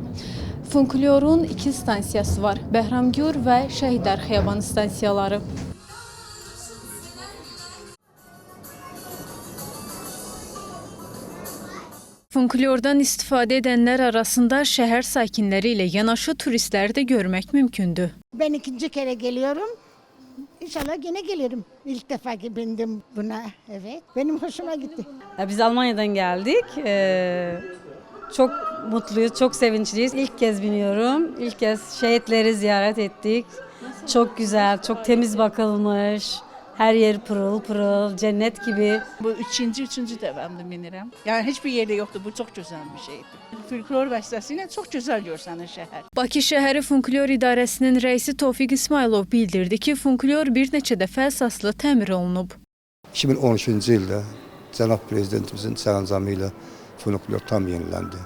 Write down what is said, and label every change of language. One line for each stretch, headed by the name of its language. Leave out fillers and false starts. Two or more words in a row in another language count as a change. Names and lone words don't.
Azerbaijani: Folklorun 2 stansiyası var, Bəhramgür və Şəhidlər Xiyabanı stansiyaları. Folklordan istifadə edənlər arasında şəhər sakinləri ilə yanaşı turistləri də görmək mümkündür.
Turkish: Ben ikinci kere geliyorum. İnşallah yine gelirim. İlk defa ki bindim buna. Evet. Benim hoşuma gitti. Biz Almanya'dan geldik. Çok mutluyuz, çok sevinçliyiz. İlk kez biniyorum. İlk kez şehitleri ziyaret ettik. Çok güzel, çok temiz bakılmış. Her yer pırıl pırıl, cennet gibi.
Azerbaijani: Bu üçüncü dəfəmdir minirəm. Yəni heç bir yerdə yoxdur. Bu çox gözəl bir şeydir. Folklor vasitəsilə çox gözəl görsənir şəhər. Bakı şəhəri Folklor İdarəsinin rəisi Tofiq İsmailov bildirdi ki, folklor bir neçə dəfə əsaslı təmir olunub. 2013-cü ildə cənab prezidentimizin sərəncamı ilə folklor tam yeniləndi.